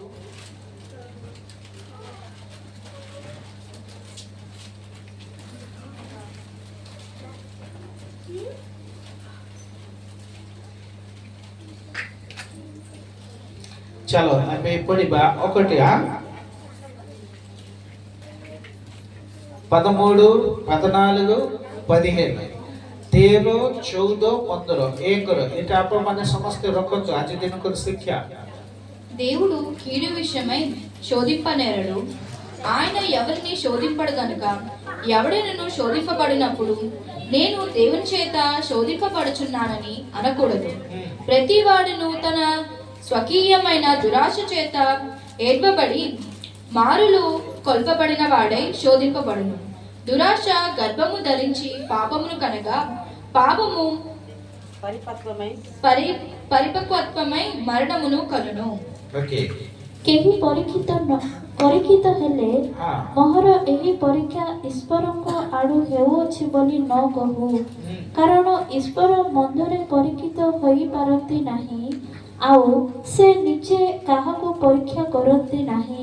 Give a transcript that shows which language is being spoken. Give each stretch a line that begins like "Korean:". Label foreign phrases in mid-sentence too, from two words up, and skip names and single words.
Odia: ଚାଲ ଆମେ ପଢିବା 1 13, 14, 15, 13, 14, 15 ఏకర. এটা ଆପଣମାନେ ସମସ୍ତେ ରଖନ୍ତୁ ଆଜି ଦିନକର ଶିକ୍ଷା.
Telugu: దేవుడు కీడు విషయమై శోధింపనేరడు. ఆయన ఎవరిని శోధింపడు గనుక ఎవడైనను శోధింపబడినప్పుడు నేను దేవుని చేత శోధింపబడుచున్నానని అనకూడదు. ప్రతి వాడును తన స్వకీయమైన దురాశ చేత ఏడ్వబడి మారులు కొల్పబడిన వాడై శోధింపబడును. దురాశ గర్భము ధరించి పాపమును కనగా పాపము పరిపక్వత్వమై మరణమును కలును.
Odia: କେହି ପରୀକ୍ଷିତ ହେଲେ ମୋହର ଏହି ପରୀକ୍ଷା ଈଶ୍ୱରଙ୍କ ଆଡୁ ହେଉଅଛି ବୋଲି ନ କହୁ, କାରଣ ଈଶ୍ୱର ମନ୍ଦରେ ପରୀକ୍ଷିତ ହୋଇପାରନ୍ତି ନାହିଁ, ଆଉ ସେ ନିଜେ କାହାକୁ ପରୀକ୍ଷା କରନ୍ତି ନାହିଁ।